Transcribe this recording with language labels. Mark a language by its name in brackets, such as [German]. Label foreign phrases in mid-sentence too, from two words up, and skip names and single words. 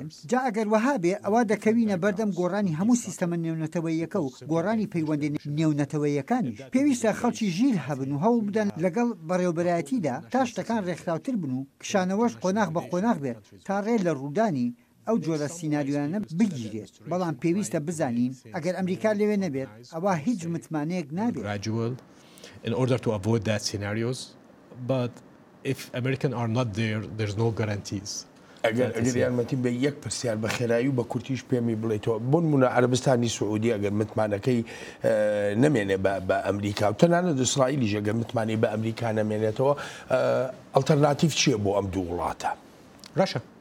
[Central Kurdish] جا ئەگەر وەها بێ ئەوە دەکەوینە بەردەم گۆڕانی هەموو سیستەمە نێونەتەوەیەکە و گۆڕانی پەیوەندی نێونەتەوەیەکانیش. پێویستە خەڵکی ژیر هەبن و هەوڵ بدەن لەگەڵ بەڕێوەبەرایەتیدا تا شتەکان ڕێکخراوتر بن و کشانەوەش قۆناغ بە قۆناغ بێت تا ڕێ لە ڕوودانی ئەو جۆرە سیناریوانە بگیرێت. بەڵام پێویستە بزانین ئەگەر ئەمریکا لەوێ نەبێت ئەوە هیچ متمانەیەک نابێت. [English] In order to avoid that scenarios, but if Americans are not there, there's no guarantees. [Central Kurdish] ئەگەر یارمەتی بە یەک پرسیار بە خێرایی و بە کورتیش پێمی بڵێتەوە بۆ نمونە عەرەبستانی سعودی ئەگەر متمانەکەی نەمێنێ بە ئەمریکا و تەنانەت ئیسرائیلیش ئەگەر متمانی بە ئەمریکا نەمێنێتەوە ئەڵتەرناتیڤ چییە بۆ ئەم دوو وڵاتە؟ ڕەشە.